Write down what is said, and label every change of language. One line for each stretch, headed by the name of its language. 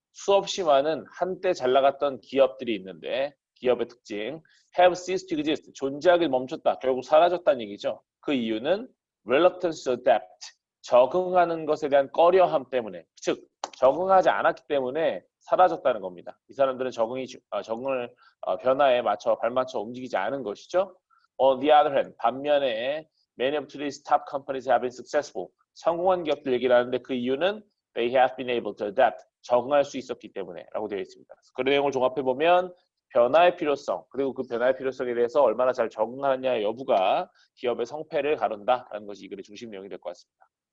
Korean: 수없이 많은 한때 잘 나갔던 기업들이 있는데 기업의 특징
English: have ceased to exist.
Korean: 존재하기 멈췄다. 결국 사라졌다는 얘기죠. 그 이유는
English: reluctance to adapt.
Korean: 적응하는 것에 대한 꺼려함 때문에. 즉 적응하지 않았기 때문에 사라졌다는 겁니다. 이 사람들은 적응을 변화에 맞춰 발맞춰 움직이지 않은 것이죠.
English: On the other hand,
Korean: 반면에
English: many of today's top companies have been successful.
Korean: 성공한 기업들 얘기를 하는데 그 이유는
English: they have been able to adapt.
Korean: 적응할 수 있었기 때문에 라고 되어 있습니다. 그 내용을 종합해보면 변화의 필요성, 그리고 그 변화의 필요성에 대해서 얼마나 잘 적응하느냐의 여부가 기업의 성패를 가른다라는 것이 이 글의 중심 내용이 될 것 같습니다.